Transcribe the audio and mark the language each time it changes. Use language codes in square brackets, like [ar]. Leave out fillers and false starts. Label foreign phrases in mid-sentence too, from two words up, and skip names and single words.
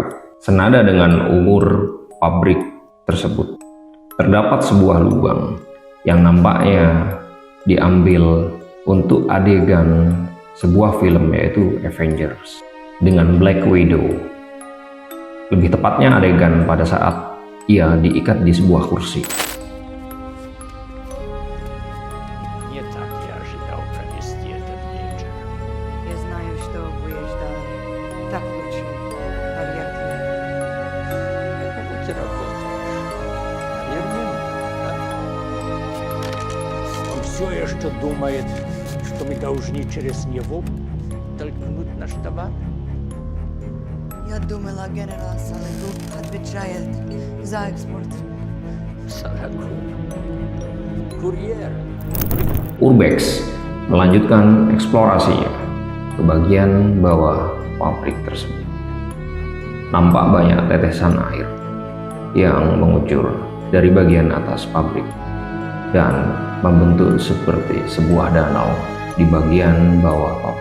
[id] Senada dengan umur pabrik tersebut, terdapat sebuah lubang yang nampaknya diambil untuk adegan sebuah film, yaitu Avengers, dengan Black Widow Lebih tepatnya adegan pada saat ia diikat di sebuah kursi. [ru] Не так я ожидал провести этот вечер. Я знаю, что вы ждали. Так лучше, наверное. Каково ты работаешь? Наверное, так. Он все еще думает, что мы должны через него толкнуть наш товар. Я думала, генерал Салыгу отвечает за экспорт. Салагу. Курьер. [id] Urbex melanjutkan eksplorasinya ke bagian bawah pabrik tersebut. Nampak banyak tetesan air yang mengucur dari bagian atas pabrik dan membentuk seperti sebuah danau di bagian bawah pabrik.